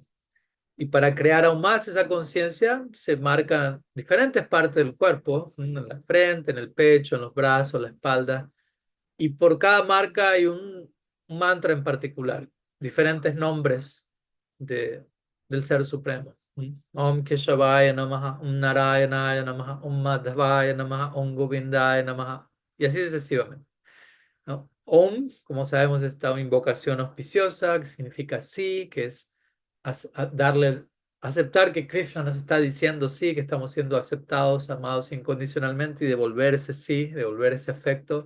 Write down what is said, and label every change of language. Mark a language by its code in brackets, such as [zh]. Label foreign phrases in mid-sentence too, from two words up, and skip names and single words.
[es] Y para crear aún más esa conciencia, se marcan diferentes partes del cuerpo, en la frente, en el pecho, en los brazos, la espalda, y por cada marca hay un mantra en particular, diferentes nombres de, del Ser Supremo. [sa] Om Keshavaya Namaha, Om Narayanaya Namaha, Om Madhavaya Namaha, Om Govindaya Namaha, [es] y así sucesivamente. ¿No? Om, como sabemos, es esta invocación auspiciosa, que significa sí, que es darle, aceptar que Krishna nos está diciendo sí, que estamos siendo aceptados, amados incondicionalmente y devolver ese sí, devolver ese afecto.